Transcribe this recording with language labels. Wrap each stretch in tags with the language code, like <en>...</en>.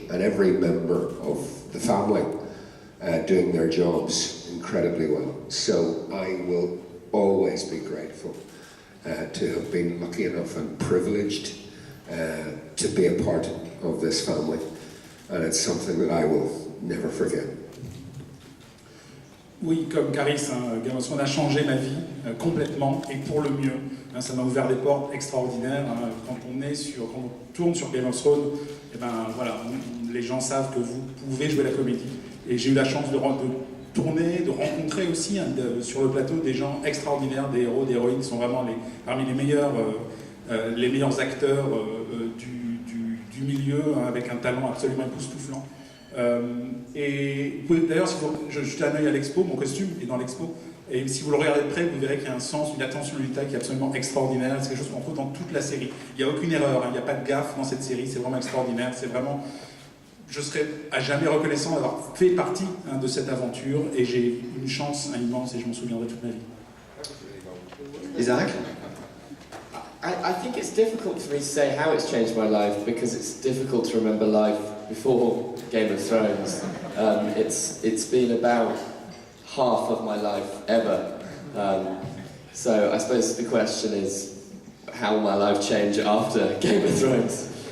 <en>And every member of the family doing their jobs incredibly well. So I will always be grateful to have been lucky enough and privileged to be a part of this family. And it's something that I will never forget.</en> <fr>Oui, comme Carice, Game of Thrones a changé ma vie complètement et pour le mieux. Ça m'a ouvert des portes extraordinaires. Quand on tourne sur Game of Thrones, et ben voilà, les gens savent que vous pouvez jouer la comédie. Et j'ai eu la chance de tourner, de rencontrer aussi sur le plateau des gens extraordinaires, des héros, des héroïnes qui sont vraiment parmi les meilleurs acteurs du milieu, hein, avec un talent absolument époustouflant. Et d'ailleurs, je jetez un œil à l'expo, mon costume est dans l'expo, et si vous le regardez de près, vous verrez qu'il y a un sens, une attention au détail qui est absolument extraordinaire. C'est quelque chose qu'on trouve dans toute la série. Il n'y a aucune erreur, hein, il n'y a pas de gaffe dans cette série, c'est vraiment extraordinaire. C'est vraiment, je serai à jamais reconnaissant d'avoir fait partie, hein, de cette aventure, et j'ai une chance immense et je m'en souviendrai toute ma vie. Isaac?</fr> <en>I think it's difficult for me to say how it's changed my life because it's difficult to remember life before Game of Thrones. It's been about half of my life ever. So I suppose the question is how will my life change after Game of Thrones?</en>